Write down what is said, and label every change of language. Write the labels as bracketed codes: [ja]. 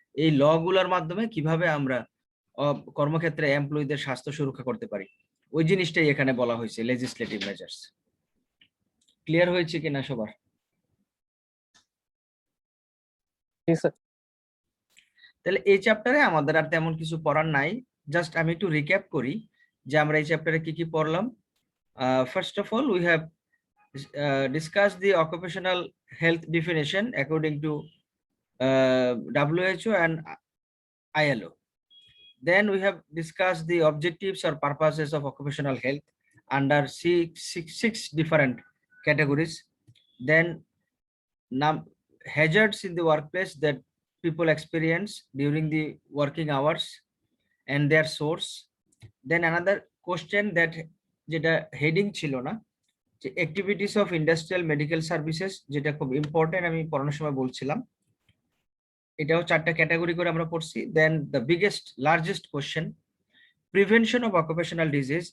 [bn] এই ল গুলোর মাধ্যমে কিভাবে আমরা কর্মক্ষেত্রে এমপ্লয়ীদের স্বাস্থ্য সুরক্ষা করতে পারি, ওই জিনিসটাই এখানে বলা হয়েছে লেজিসলেটিভ মেজার্স। ক্লিয়ার হয়েছে কিনা সবার? তাহলে এই চ্যাপ্টারে আমাদের আর তেমন কিছু পড়ার নাই, জাস্ট আমি একটু রিক্যাপ করি যে আমরা এই চ্যাপ্টারে কি কি পড়লাম। [en] First of all, we have discussed the occupational health definition according to WHO and ILO. Then we have discussed the objectives or purposes of occupational health under six different categories. Then hazards in the workplace that people experience during the working hours and their source. Then another question that [bn] যেটা heading ছিল না, যে activities of industrial medical services, যেটা খুব important, আমি পড়ানোর সময় বলছিলাম। এটাও 4টা ক্যাটাগরি করে আমরা পড়ছি। [en] Then the biggest largest question, prevention of occupational disease.